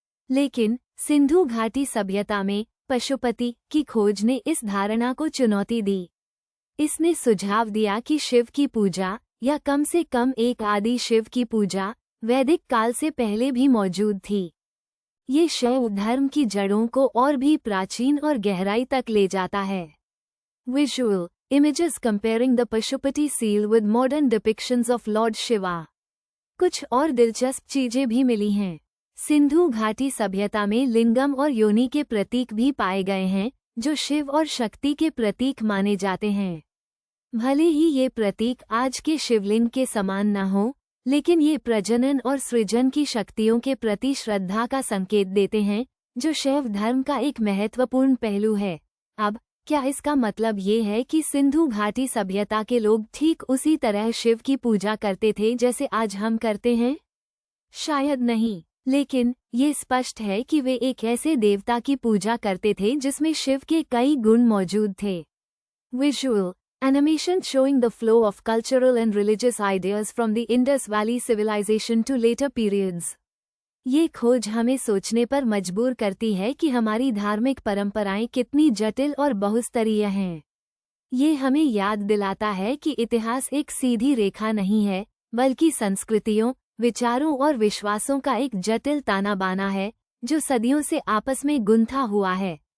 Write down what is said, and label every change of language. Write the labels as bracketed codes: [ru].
[hi] लेकिन सिंधु घाटी सभ्यता में पशुपति की खोज ने इस धारणा को चुनौती दी। इसने सुझाव दिया कि शिव की पूजा, या कम से कम एक आदि शिव की पूजा, वैदिक काल से पहले भी मौजूद थी। ये शैव धर्म की जड़ों को और भी प्राचीन और गहराई तक ले जाता है। [en] Visual, images comparing the Pashupati seal with modern depictions of Lord Shiva. [hi] कुछ और दिलचस्प चीजें भी मिली हैं। सिंधु घाटी सभ्यता में लिंगम और योनि के प्रतीक भी पाए गए हैं, जो शिव और शक्ति के प्रतीक माने जाते हैं। भले ही ये प्रतीक आज के शिवलिंग के समान न हो, लेकिन ये प्रजनन और सृजन की शक्तियों के प्रति श्रद्धा का संकेत देते हैं, जो शैव धर्म का एक महत्वपूर्ण पहलू है। अब क्या इसका मतलब ये है कि सिंधु घाटी सभ्यता के लोग ठीक उसी तरह शिव की पूजा करते थे जैसे आज हम करते हैं? शायद नहीं, लेकिन ये स्पष्ट है कि वे एक ऐसे देवता की पूजा करते थे जिसमें शिव के कई गुण मौजूद थे। [en] Visual, animation showing the flow of cultural and religious ideas from the Indus Valley civilization to later periods. [hi] ये खोज हमें सोचने पर मजबूर करती है कि हमारी धार्मिक परंपराएं कितनी जटिल और बहुस्तरीय हैं। ये हमें याद दिलाता है कि इतिहास एक सीधी रेखा नहीं है, बल्कि संस्कृतियों, विचारों और विश्वासों का एक जटिल ताना बाना है, जो सदियों से आपस में गुंथा हुआ है।